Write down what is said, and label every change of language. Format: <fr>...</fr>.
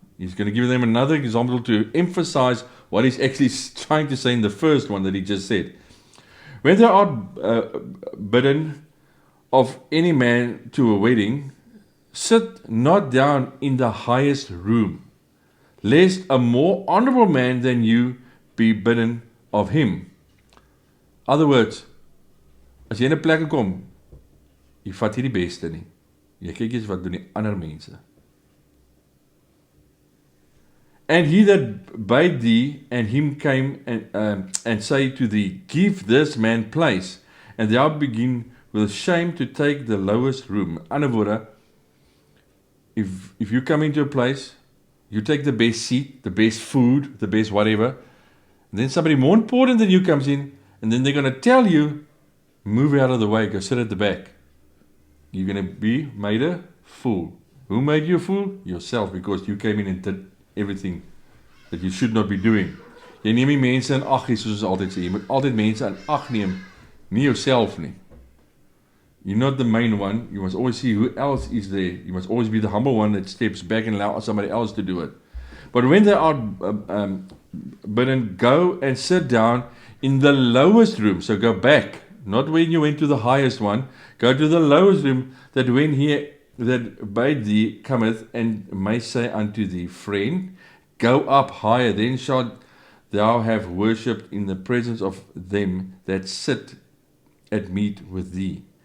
<en>He's going to give them another example to emphasize what he's actually trying to say in the first one that he just said. When thou art bidden of any man to a wedding, sit not down in the highest room, lest a more honorable man than you be bidden of him. Other words,</en> <af>as jy in 'n plek kom, jy vat nie die beste nie. Jy kyk eens wat doen die ander mense.</af> <en>And he that bade thee and him came and say to thee, give this man place, and thou begin with shame to take the lowest room.</en> <af>Ander woorde,</af> <en>if you come into a place, you take the best seat, the best food, the best whatever, and then somebody more important than you comes in, and then they're going to tell you, move out of the way, go sit at the back. You're going to be made a fool. Who made you a fool? Yourself, because you came in and did everything that you should not be doing.</en> <af>Jy neem nie mense in ag nie, soos ons altyd sê. Jy moet altyd mense in ag neem, nie jouself nie.</af> <en>You're not the main one. You must always see who else is there. You must always be the humble one that steps back and allow somebody else to do it. But when they are bidden, go and sit down in the lowest room. So go back, not when you went to the highest one. Go to the lowest room, that when he that bade thee cometh and may say unto thee, friend, go up higher, then shalt thou have worshipped in the presence of them that sit at meat with thee.</en>